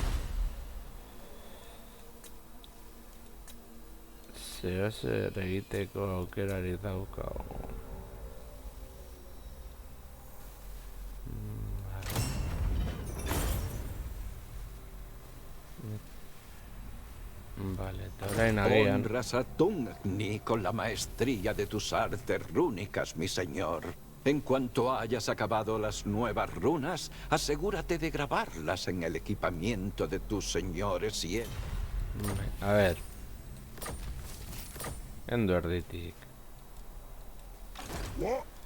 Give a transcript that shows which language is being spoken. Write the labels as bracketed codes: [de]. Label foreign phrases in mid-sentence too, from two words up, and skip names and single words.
[eu] Zeozer egiteko aukerari daukagu. Vale, eta orain agian. [es] Honras a Tungni con la maestría de tus artes rúnicas, mi señor. En cuanto hayas acabado las nuevas runas, asegúrate de grabarlas en el equipamiento de tus señores y... A ver. [eu] Endo erditik. [en] What?